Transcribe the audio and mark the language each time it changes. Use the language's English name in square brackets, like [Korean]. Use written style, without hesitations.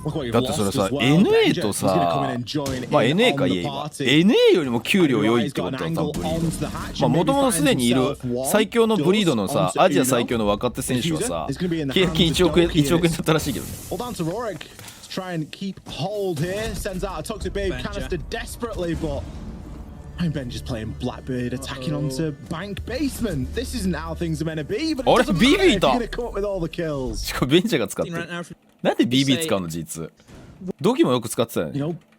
[Japanese] だってそれさ NA とさ、まあ NA かイエイは NA よりも給料良いってことは多分ブリード。まあもともとすでにいる最強のブリードのさ、アジア最強の若手選手はさ、契約金1億円だったらしいけどね。 [English] Try and keep hold here, sends out a toxic babe canister desperately, but Ben just playing Blackbird, attacking onto Bank Basement. This isn't how things are meant to be, but it doesn't matter if you're gonna come up with all the kills. [Japanese] しかもベンチャーが使ってる。なんで BB 使うの実？ドキもよく使ってたよね。